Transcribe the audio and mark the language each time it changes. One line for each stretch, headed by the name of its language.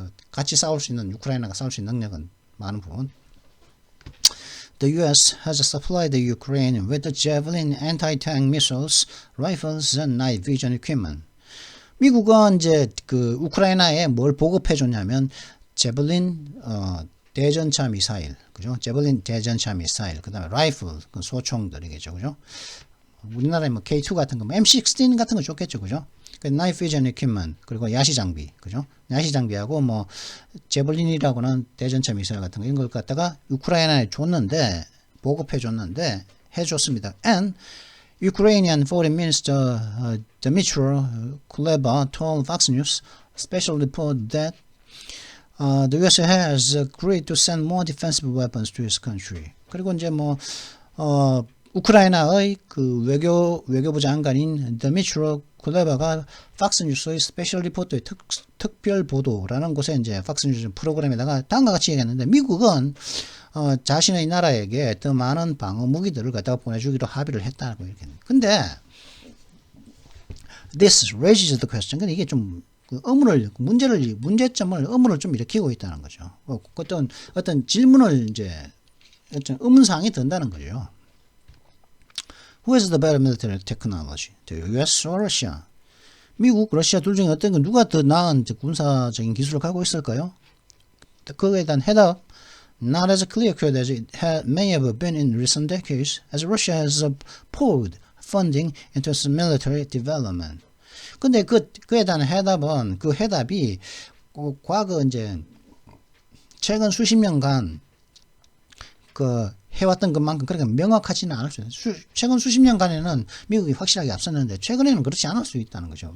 Korean: 같이 싸울 수 있는 우크라이나가 싸울 수 있는 능력은 많은 부분.
English: The U.S. has supplied the Ukraine with the Javelin anti-tank missiles, rifles, and night vision equipment.
Korean: 미국은 이제 우크라이나에 뭘 보급해 줬냐면 제블린 대전차 미사일, 그죠? 제블린 대전차 미사일, 그다음에 라이플, 소총들이겠죠, 그죠? 우리나라에 뭐 K2 같은 거, M16 같은 거 좋겠죠, 그죠? 나이프 비전 equipment 그리고 야시 장비, 그죠? 야시 장비하고 뭐 제블린이라고는 대전차 미사일 같은 거 이런 걸 갖다가 우크라이나에 줬는데 보급해 줬는데 해줬습니다.
English: And Ukrainian Foreign Minister Dmytro Kuleba told Fox News special report that The US has agreed to send more defensive weapons to his country.
Korean: 그리고 이제 뭐 우크라이나의 그 외교부 장관인 드미트로 쿨레바가 팍스뉴스의 스페셜 리포터의 특별 보도라는 곳에 이제 팍스뉴스 프로그램에다가 다음과 같이 얘기했는데 미국은 자신의 나라에게 더 많은 방어 무기들을 갖다가 보내주기로 합의를 했다고 이렇게. 근데
English: this raises the question.
Korean: 근데 이게 좀 문제점을 좀 일으키고 있다는 거죠. 어떤 질문을 이제 어떤 의문사항이 든다는 거죠.
English: Who has the better military technology? The US or Russia?
Korean: 미국, 러시아 둘 중에 어떤 건 누가 더 나은 군사적인 기술을 갖고 있을까요? 그거에 대한 해답.
English: Not as clear cut as it may have been in recent decades, as Russia has poured funding into its military development.
Korean: 근데 그에 대한 해답은 그 해답이 과거 이제 최근 수십 년간 그 해왔던 것만큼 그렇게 명확하지는 않을 수 있어요. 최근 수십 년간에는 미국이 확실하게 앞섰는데 최근에는 그렇지 않을 수 있다는 거죠.